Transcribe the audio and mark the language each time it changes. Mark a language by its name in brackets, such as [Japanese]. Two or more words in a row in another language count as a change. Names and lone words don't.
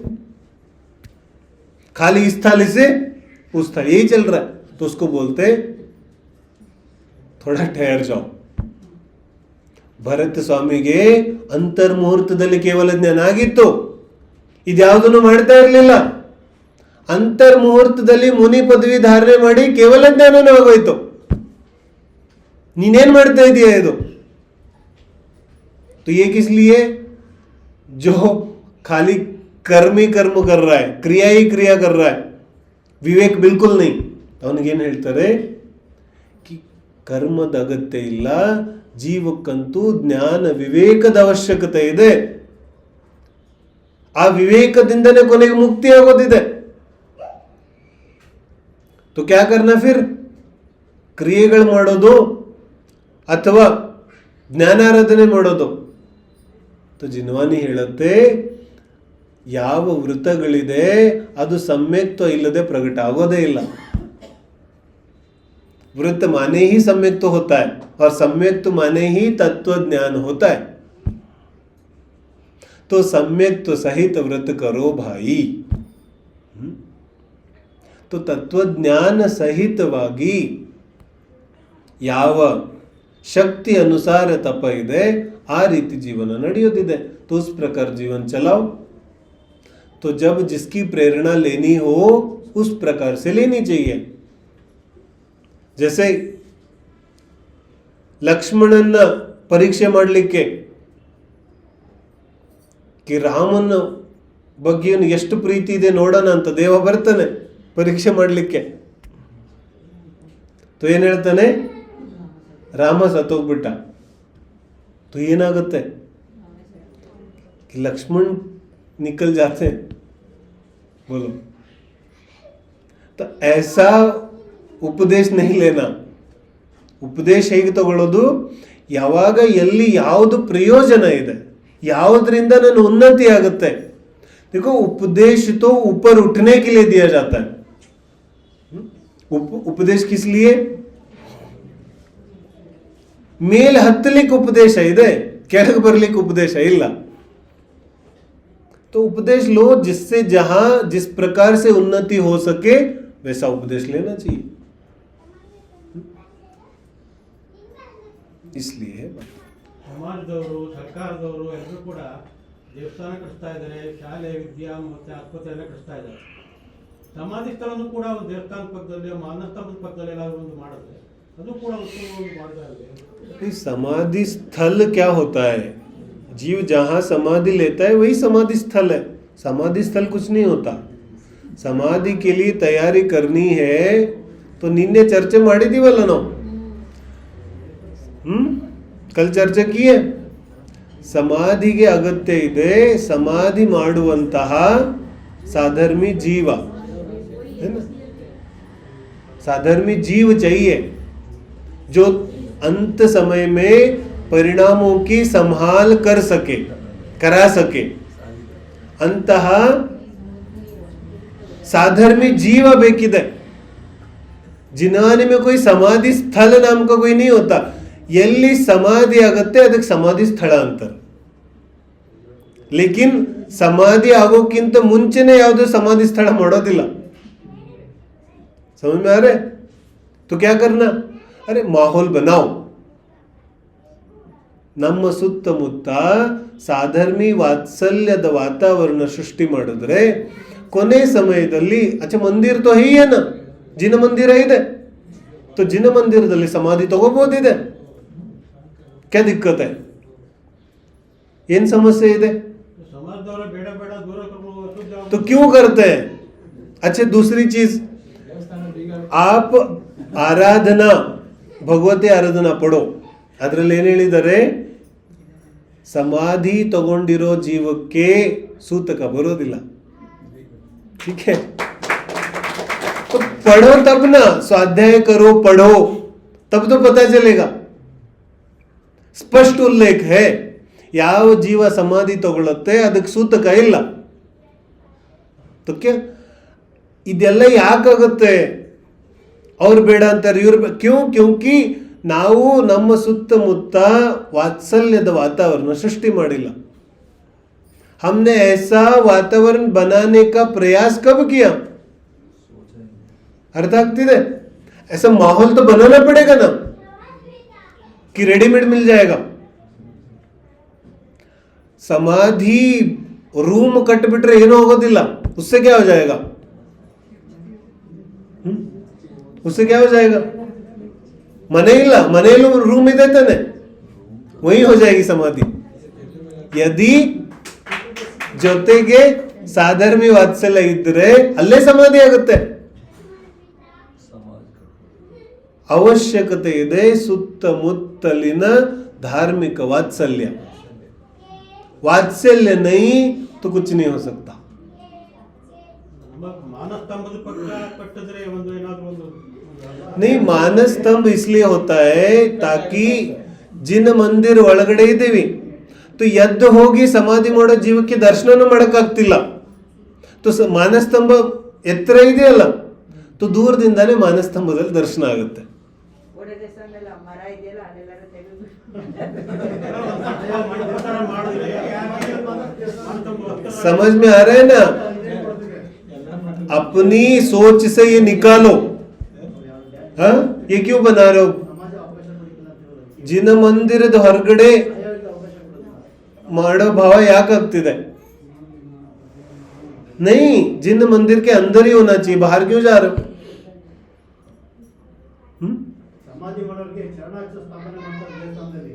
[Hindi] खाली इस थाली से उस थाली यही चल रहा है, तो उसको बोलते थोड़ा ठहर जाओ. [Kannada] ಭರತ ಸ್ವಾಮಿಗೆ ಅಂತರ್ಮುಹೂರ್ತದಲ್ಲಿ ಕೇವಲ ಜ್ಞಾನ ಆಗಿತ್ತು, ಇದ್ಯಾವುದನ್ನು ಮಾಡ್ತಾ ಇರಲಿಲ್ಲ. ಅಂತರ್ಮುಹೂರ್ತದಲ್ಲಿ ಮುನಿ ಪದವಿ ಧಾರಣೆ ಮಾಡಿ ಕೇವಲ ಜ್ಞಾನನೂ ಆಗೋಯ್ತು. ನೀನೇನ್ ಮಾಡ್ತಾ ಇದೀಯ ಇದು? [Hindi] तो ये किस लिए? जो खाली कर्म ही कर्म कर रहा है, क्रिया ही क्रिया कर रहा है, विवेक बिल्कुल नहीं. [Kannada] ಅವನಿಗೇನು ಹೇಳ್ತಾರೆ कि ಕರ್ಮದ ಅಗತ್ಯ ಇಲ್ಲ, ಜೀವಕ್ಕಂತೂ ಜ್ಞಾನ ವಿವೇಕದ ಅವಶ್ಯಕತೆ ಇದೆ. ಆ ವಿವೇಕದಿಂದನೇ ಕೊನೆಗೆ ಮುಕ್ತಿ ಆಗೋದಿದೆ. [Hindi] तो क्या करना फिर? [Kannada] ಕ್ರಿಯೆಗಳು ಮಾಡೋದು ಅಥವಾ ಜ್ಞಾನಾರಾಧನೆ ಮಾಡೋದು? तो जिनवानी ಹೇಳುತ್ತೆ ಯಾವ ವೃತ್ತಗಳಿದೆ ಅದು सम्यक्त्व ಇಲ್ಲದೆ ಪ್ರಕಟ ಆಗೋದೇ ಇಲ್ಲ. [Hindi] वृत्त माने ही सम्यक्त्व होता है और सम्यक्त्व माने ही तत्व ज्ञान होता है. तो सम्यक्त्व सहित व्रत करो भाई. तो तत्वज्ञान [Kannada] ಸಹಿತವಾಗಿ ಯಾವ ಶಕ್ತಿ ಅನುಸಾರ ತಪ ಇದೆ ಆ ರೀತಿ ಜೀವನ ನಡೆಯೋದಿದೆ. [Hindi] तो उस प्रकार जीवन चलाओ. तो जब जिसकी प्रेरणा लेनी हो उस प्रकार से लेनी चाहिए. [Kannada] जैसे ಲಕ್ಷ್ಮಣನ ಪರೀಕ್ಷೆ ಮಾಡಲಿಕ್ಕೆ कि ರಾಮನ ಬಗ್ಗೆ ಎಷ್ಟು ಪ್ರೀತಿ ಇದೆ ನೋಡೋಣ ಅಂತ ದೇವ ಬರ್ತಾನೆ ಪರೀಕ್ಷೆ ಮಾಡಲಿಕ್ಕೆ. तो ಏನು ಹೇಳ್ತಾನೆ, ರಾಮ ಸತ್ತೋಗ್ಬಿಟ್ಟ. [Hindi] तो ಏನಾಗುತ್ತೆ कि लक्ष्मण निकल जाते हैं. बोलो. तो ऐसा ಉಪದೇಶ नहीं लेना. [Kannada] ಉಪದೇಶ ಹೇಗೆ ತಗೊಳ್ಳೋದು, ಯಾವಾಗ ಎಲ್ಲಿ ಯಾವುದು ಪ್ರಯೋಜನ ಇದೆ, ಯಾವುದರಿಂದ ನನ್ನ ಉನ್ನತಿ ಆಗುತ್ತೆ. [Hindi] देखो उपदेश तो ऊपर उठने के लिए दिया जाता है. उपदेश किस लिए, [Kannada] ಮೇಲ್ ಹತ್ತಲಿಕ್ಕೆ ಉಪದೇಶ ಇದೆ, ಕೆಳಗೆ ಬರಲಿಕ್ಕೆ ಉಪದೇಶ ಇಲ್ಲ. [Hindi] तो उपदेश लो जिससे जहां जिस प्रकार से उन्नति हो सके वैसा उपदेश लेना चाहिए. इसलिए [Kannada] ಸಮಾಜದವರು ಸರ್ಕಾರದವರು ಎಲ್ಲರೂ ಕೂಡ ದೇವಸ್ಥಾನ ಕಟ್ಟಿಸ್ತಾ ಇದ್ದಾರೆ, ಶಾಲೆ ವಿದ್ಯಾ ಮತ್ತು ಆಸ್ಪತ್ರೆ ಕಟ್ಟಿಸ್ತಾ ಇದ್ದಾರೆ. ಸಮಾಧಿ ಸ್ಥಳವನ್ನು ಕೂಡ ಒಂದು ದೇವಸ್ಥಾನ ಪಕ್ಕದಲ್ಲಿ ಮಾನಸ್ತಂಭದ ಪಕ್ಕದಲ್ಲಿ ಎಲ್ಲಾದರೂ ಒಂದು ಮಾಡಿದ್ರೆ ಅದು ಕೂಡ ಉತ್ತಮವಾಗಿ ಮಾಡ್ತಾ ಇದೆ. [Hindi] समाधि स्थल क्या होता है, जीव जहां समाधि लेता है वही समाधि स्थल है. समाधि स्थल कुछ नहीं होता. समाधि के लिए तैयारी करनी है तो [Kannada] ನಿನ್ನೆ ಚರ್ಚೆ ಮಾಡಿದೀವಲ್ಲ ನಾವು, [Hindi] कल चर्चा किए. [Kannada] ಸಮಾಧಿಗೆ ಅಗತ್ಯ ಇದೆ, ಸಮಾಧಿ ಮಾಡುವಂತಹ [Hindi] साधर्मी जीव है ना, साधर्मी जीव चाहिए जो अंत समय में परिणामों की संभाल कर सके, करा सके. अंतः साधर्मी जीव ಬೇಕಿದೆ. जिन्हाने में कोई समाधि स्थल नाम का कोई नहीं होता. [Kannada] ಎಲ್ಲಿ ಸಮಾಧಿ ಆಗುತ್ತೆ ಅದಕ್ಕೆ ಸಮಾಧಿ ಸ್ಥಳ ಅಂತಾರೆ. [Hindi] लेकिन समाधि [Kannada] ಆಗೋಕ್ಕಿಂತ ಮುಂಚೆನೇ ಯಾವುದೋ ಸಮಾಧಿ ಸ್ಥಳ ಮಾಡೋದಿಲ್ಲ. [Hindi] समझ में आ रहा है? तो क्या करना, अरे माहौल बनाओ. [Kannada] ನಮ್ಮ ಸುತ್ತಮುತ್ತ ಸಾಧರ್ಮಿ ವಾತ್ಸಲ್ಯದ ವಾತಾವರಣ ಸೃಷ್ಟಿ ಮಾಡಿದ್ರೆ ಕೊನೆ ಸಮಯದಲ್ಲಿ ಅಚ್ಚ ಮಂದಿರ [Hindi] तो है ही है ना, [Kannada] ಜಿನ ಮಂದಿರ ಇದೆ. तो ಜಿನ ಮಂದಿರದಲ್ಲಿ ಸಮಾಧಿ ತಗೋಬಹುದಿದೆ. [Hindi] क्या दिक्कत है, [Kannada] ಏನ್ ಸಮಸ್ಯೆ ಇದೆ? ಸಮಾಜದವರು ಬೇಡ ಬೇಡ ದೂರ ಕರ್ಕೊಂಡು [Hindi] तो क्यों करते हैं? अच्छा दूसरी चीज, आप [Kannada] ಆರಾಧನಾ ಭಗವತಿ ಆರಾಧನಾ ಪಡೋ, ಅದರಲ್ಲಿ ಏನು ಹೇಳಿದ್ದಾರೆ, ಸಮಾಧಿ ತಗೊಂಡಿರೋ ಜೀವಕ್ಕೆ ಸೂತಕ ಬರೋದಿಲ್ಲ. [Hindi] ठीक है, तो पढ़ो तब ना, स्वाध्याय करो पढ़ो तब तो पता चलेगा. [Kannada] ಸ್ಪಷ್ಟ ಉಲ್ಲೇಖ है, ಯಾವ ಜೀವ ಸಮಾಧಿ ತಗೊಳುತ್ತೆ ಅದಕ್ಕೆ ಸೂತಕ ಇಲ್ಲ. [Hindi] तो क्या [Kannada] ಇದೆಲ್ಲ ಯಾಕಾಗುತ್ತೆ, ಅವ್ರು ಬೇಡ ಅಂತಾರೆ, ಇವ್ರು [Hindi] क्यों, क्योंकि [Kannada] ನಾವು ನಮ್ಮ ಸುತ್ತಮುತ್ತ ವಾತ್ಸಲ್ಯದ ವಾತಾವರಣ ಸೃಷ್ಟಿ ಮಾಡಿಲ್ಲ. [Hindi] हमने ऐसा वातावरण बनाने का प्रयास कब किया, [Kannada] ಅರ್ಥ ಆಗ್ತಿದೆ? [Hindi] ऐसा माहौल तो बनाना पड़ेगा ना कि रेडीमेड मिल जाएगा. [Kannada] ಸಮಾಧಿ ರೂಮ್ ಕಟ್ ಬಿಟ್ರೆ ಏನೂ ಆಗೋದಿಲ್ಲ. [Hindi] उससे क्या हो जाएगा, उससे क्या हो जाएगा, [Kannada] ಮನೆ ಇಲ್ಲ, ಮನೆಯಲ್ಲೂ ರೂಮ್ ಇದೆ ತಾನೆ, [Hindi] वही हो जाएगी समाधि. [Kannada] यदि ಜೊತೆಗೆ ಸಾಧರ್ಮಿ ವಾತ್ಸಲ್ಯ ಇದ್ರೆ ಅಲ್ಲೇ ಸಮಾಧಿ ಆಗುತ್ತೆ. ಅವಶ್ಯಕತೆ ಇದೆ ಸುತ್ತಮುತ್ತಲಿನ ಧಾರ್ಮಿಕ ವಾತ್ಸಲ್ಯ. [Hindi] वात्सल्य नहीं तो कुछ नहीं हो सकता. [Kannada] ಮಾನಸ್ತಂಭದ ಪಕ್ಕ ಕಟ್ಟಿದ್ರೆ ಒಂದು ಏನಾದರೂ ಒಂದು [Hindi] नहीं, मानस स्तंभ इसलिए होता है ताकि जिन मंदिर [Kannada] ಒಳಗಡೆ ಇದ್ದೀವಿ तो ಎದ್ದು ಹೋಗಿ ಸಮಾಧಿ ಮಾಡೋ ಜೀವಕ್ಕೆ ದರ್ಶನನೂ ಮಾಡೋಕ್ಕಾಗ್ತಿಲ್ಲ. तो ಮಾನಸ್ತಂಭ ಎತ್ತರ ಇದೆಯಲ್ಲ, तो ದೂರದಿಂದಾನೇ ಮಾನಸ್ತಂಭದಲ್ಲಿ ದರ್ಶನ ಆಗುತ್ತೆ. [Hindi] समझ में आ रहा है ना? अपनी सोच से ये निकालो. हाँ, ये क्यों बना रहे हो? [Kannada] ಜಿನ ಮಂದಿರದ ಹೊರಗಡೆ ಮಾಡೋ ಭಾವ ಯಾಕಾಗ್ತಿದೆ? [Hindi] नहीं, जिन मंदिर के अंदर ही होना चाहिए, बाहर क्यों जा रहे हो? [Kannada] ಸಮಾಧಿ ಮಾಡೋರಿಗೆ ಚರಣಾಕ್ಷ ಸ್ಥಾಪನೆ ಮಾಡ್ತಾರೆ ದೇವಸ್ಥಾನದಲ್ಲಿ.